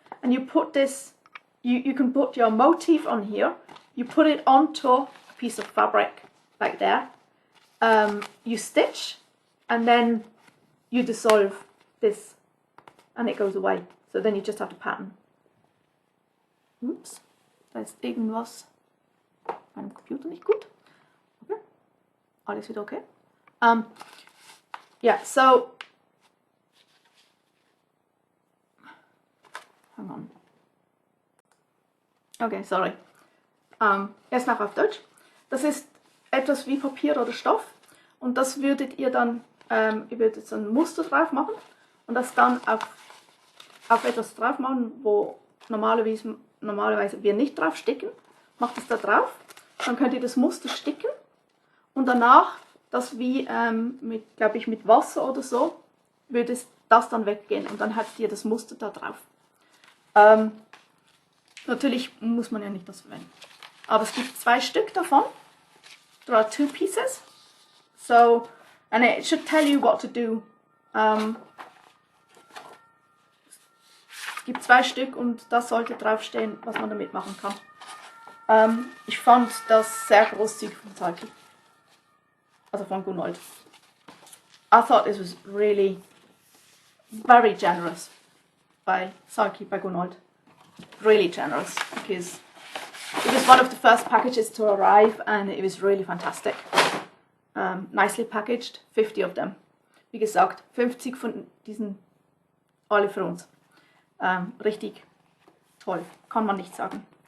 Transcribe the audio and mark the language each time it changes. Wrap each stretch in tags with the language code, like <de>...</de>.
<en>And you put this, you can put your motif on here. You put it onto a piece of fabric, like there. You stitch, and then you dissolve this, and it goes away. So then you just have to pattern.</en> <de>Oops, da ist irgendwas meinem Computer nicht gut. Okay, alles wieder okay.</de> <en>Yeah, so hang on.</en> <de>Okay, sorry. Erst noch auf Deutsch. Das ist etwas wie Papier oder Stoff und das würdet ihr dann, ihr würdet so ein Muster drauf machen und das dann auf etwas drauf machen, wo normalerweise wir nicht drauf sticken. Macht es da drauf, dann könnt ihr das Muster sticken und danach, das wie glaube ich, mit Wasser oder so, würde das dann weggehen und dann habt ihr das Muster da drauf. Natürlich muss man ja nicht das verwenden. Aber es gibt 2 Stück davon.</de> <en>There are 2 pieces. So, and it should tell you what to do.</en> <de>Es gibt 2 Stück und das sollte draufstehen, was man damit machen kann. Ich fand das sehr großzügig von Sulky. Also von Gunold.</de> <en>I thought this was really very generous by Sulky, by Gunold. Really generous, because it was one of the first packages to arrive and it was really fantastic. Nicely packaged, 50 of them.</en> <de>Wie gesagt, 50 von diesen, alle für uns. Richtig toll, kann man nicht sagen.</de>